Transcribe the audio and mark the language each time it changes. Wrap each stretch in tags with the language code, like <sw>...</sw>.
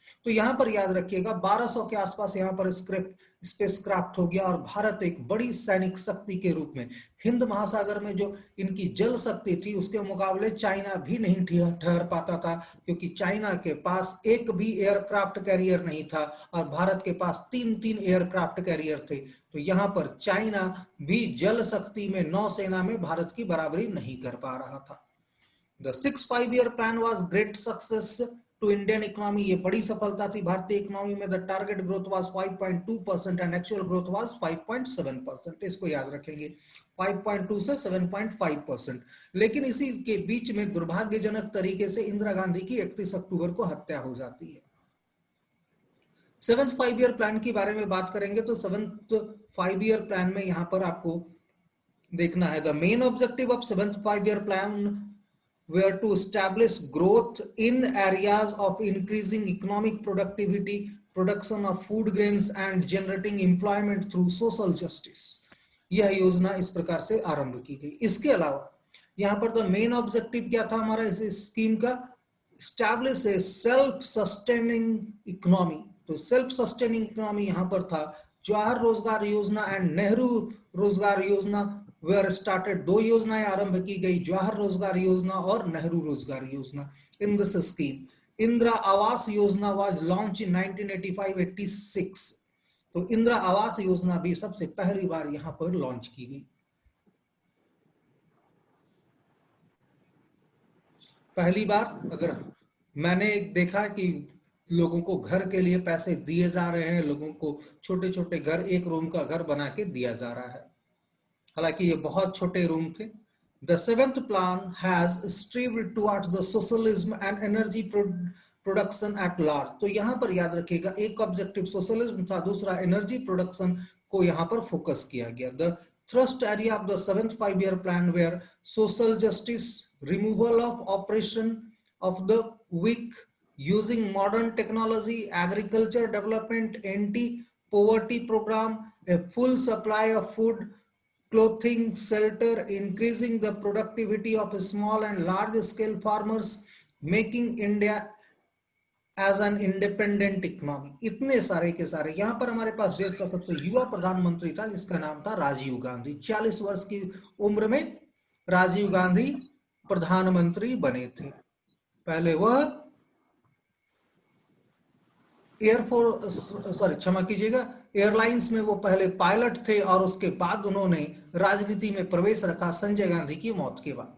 <hi>तो यहां पर याद रखिएगा 1200 के आसपास यहां पर स्पेसक्राफ्ट हो गया और भारत एक बड़ी सैनिक शक्ति के रूप में हिंद महासागर में जो इनकी जल शक्ति थी उसके मुकाबले चाइना भी नहीं ठहर पाता था, क्योंकि चाइना के पास एक भी एयरक्राफ्ट कैरियर नहीं था और भारत के पास 3 एयरक्राफ्ट कैरियर थे। तो यहाँ पर चाइना भी जल शक्ति में नौसेना में भारत की बराबरी नहीं कर पा रहा था।</hi> <en>The 6 5-year plan was great success to Indian economy।</en> <hi>ये बड़ी सफलता थी भारतीय इकोनॉमी में।</hi> <en>The target growth was 5.2% and actual growth was 5.7%।</en> <hi>इसको याद रखेंगे 5.2 से 7.5%। लेकिन इसी के बीच में दुर्भाग्यजनक तरीके से इंदिरा गांधी की 31 अक्टूबर को हत्या हो जाती है।</hi> <en>7th 5-year plan</en> <hi>के बारे में बात करेंगे तो 7th 5-year प्लान में यहां पर आपको देखना है</hi> <en>The main objective of 7th 5-year plan were to establish growth in areas of increasing economic productivity, production of food grains and generating employment through social justice।</en> <hi>यह योजना इस प्रकार से आरंभ की गई। इसके अलावा यहाँ पर तो मेन ऑब्जेक्टिव क्या था हमारा इस स्कीम का?</hi> <en>Establish a self-sustaining economy.</en> <hi>तो सेल्फ सस्टेनिंग इकोनॉमी यहां पर था. जवाहर रोजगार योजना एंड नेहरू रोजगार योजना</hi> <en>Were started.</en> <hi>दो योजनाएं आरंभ की गई, जवाहर रोजगार योजना और नेहरू रोजगार योजना.</hi> <en>In this scheme Indira Awas Yojana was launch in 1985-86.</en> <hi>तो इंदिरा आवास योजना भी सबसे पहली बार यहां पर लॉन्च की गई. पहली बार अगर मैंने देखा कि लोगों को घर के लिए पैसे दिए जा रहे हैं, लोगों को छोटे छोटे घर, एक रूम का घर बना के दिया जा रहा है. हालांकि ये बहुत छोटे रूम थे.</hi> <en>The seventh plan has strived towards the socialism and energy production at large.</en> <hi>तो यहां पर याद रखिएगा, एक ऑब्जेक्टिव सोशलिज्म था, दूसरा एनर्जी प्रोडक्शन को यहां पर फोकस किया गया.</hi> <en>The thrust area of the 7th 5-year plan were social justice, removal of oppression of the weak, using modern technology, agriculture development, anti-poverty program, a full supply of food, clothing, shelter, increasing the productivity of small and large scale farmers, making India as an independent economy.</en> <hi>इतने सारे के सारे. यहां पर हमारे पास देश का सबसे युवा प्रधानमंत्री था जिसका नाम था राजीव गांधी. 40 वर्ष की उम्र में राजीव गांधी प्रधानमंत्री बने थे. पहले वह क्षमा कीजिएगा, एयरलाइंस में वो पहले पायलट थे और उसके बाद उन्होंने राजनीति में प्रवेश रखा संजय गांधी की मौत के बाद.</hi>